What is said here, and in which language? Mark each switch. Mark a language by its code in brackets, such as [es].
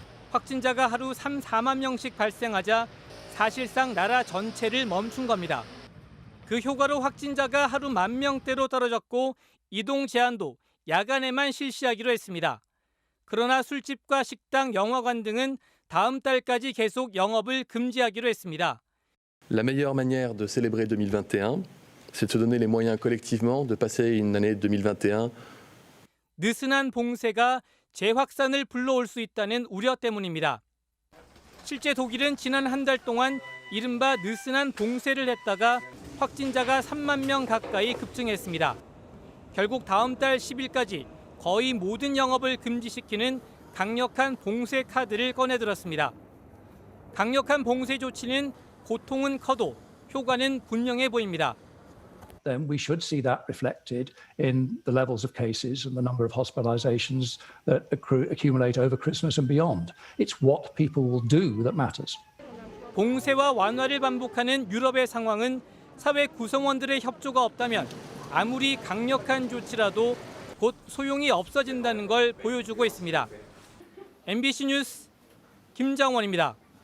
[ko] 확진자가 하루 3, 4만 명씩 발생하자 사실상 나라 전체를 멈춘 겁니다. 그 효과로 확진자가 하루 10,000명대로 떨어졌고 이동 제한도 야간에만 실시하기로 했습니다. 그러나 술집과 식당, 영화관 등은 다음 달까지 계속 영업을 금지하기로 했습니다. [fr] La meilleure manière de célébrer 2021, c'est de se donner les moyens collectivement de passer une année 2021. [ko] 느슨한 봉쇄가 재확산을 불러올 수 있다는 우려 때문입니다. 실제 독일은 지난 한 달 동안 이른바 느슨한 봉쇄를 했다가 확진자가 3만 명 가까이 급증했습니다. 결국 다음 달 10일까지 거의 모든 영업을 금지시키는 강력한 봉쇄 카드를 꺼내들었습니다. 강력한 봉쇄 조치는 고통은 커도 효과는 분명해 보입니다. [en] Then we should see that reflected in the levels of cases and the number of hospitalizations that accumulate over Christmas and beyond. It's what people will do that matters. [ko] 봉쇄와 완화를 반복하는 유럽의 상황은 사회 구성원들의 협조가 없다면 아무리 강력한 조치라도 곧 소용이 없어진다는 걸 보여주고 있습니다. MBC 뉴스 김장원입니다.